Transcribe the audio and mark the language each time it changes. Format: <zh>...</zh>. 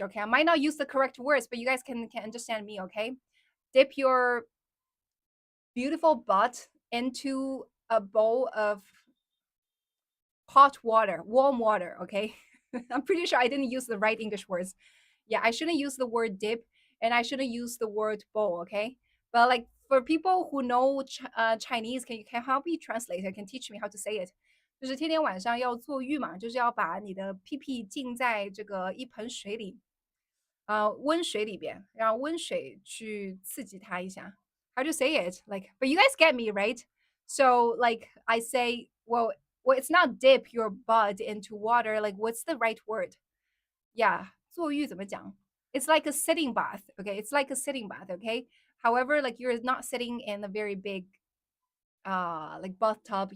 <en>Okay, I might not use the correct words, but you guys can understand me. Okay, dip your beautiful butt into a bowl of hot water, warm water. Okay, I'm pretty sure I didn't use the right English words. Yeah, I shouldn't use the word dip, and I shouldn't use the word bowl. Okay, but like for people who know Chinese, can help me translate? Can teach me how to say it?</en> <zh>就是天天晚上要坐浴嘛，就是要把你的屁屁浸在这个一盆水里，温水里边，让温水去刺激它一下。</zh> <en>How to say it? Like, but you guys get me, right? So, like, I say, well, it's not dip your butt into water. Like, what's the right word? Yeah,</en> <zh>坐浴怎么讲?</zh> <en>It's like a sitting bath. Okay, it's like a sitting bath. Okay. However, like you're not sitting in a very big like bathtub.</en>